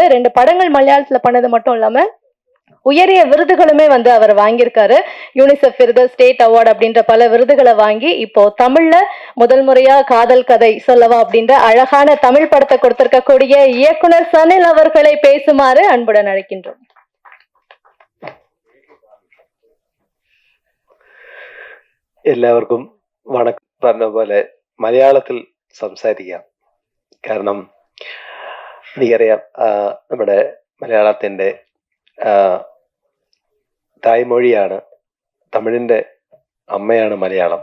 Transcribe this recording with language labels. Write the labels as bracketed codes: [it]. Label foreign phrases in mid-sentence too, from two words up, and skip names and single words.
[ta] 2 படங்கள் மலையாளத்துல பண்ணது மட்டும் இல்லாம உயரிய விருதுகளுமே வந்து அவர் வாங்கியிருக்காரு. யூனிசெஃப் விருது, [en] State Award [ta] அப்படின்ற பல விருதுகளை வாங்கி இப்போ தமிழ்ல முதல் முறையா காதல் கதை சொல்லவா அப்படின்ற அழகான தமிழ் படத்தை கொடுத்திருக்கக்கூடிய இயக்குனர் சனில் அவர்களை பேசுமாறு அன்புடன் அழைக்கின்றோம். [ml] എല്ലാവർക്കും വണക്കം. പറഞ്ഞ പോലെ മലയാളത്തിൽ സംസാരിക്കാം. കാരണം എനിക്കറിയാം, നമ്മുടെ മലയാളത്തിൻ്റെ തായ്മൊഴിയാണ്, തമിഴിൻ്റെ അമ്മയാണ് മലയാളം.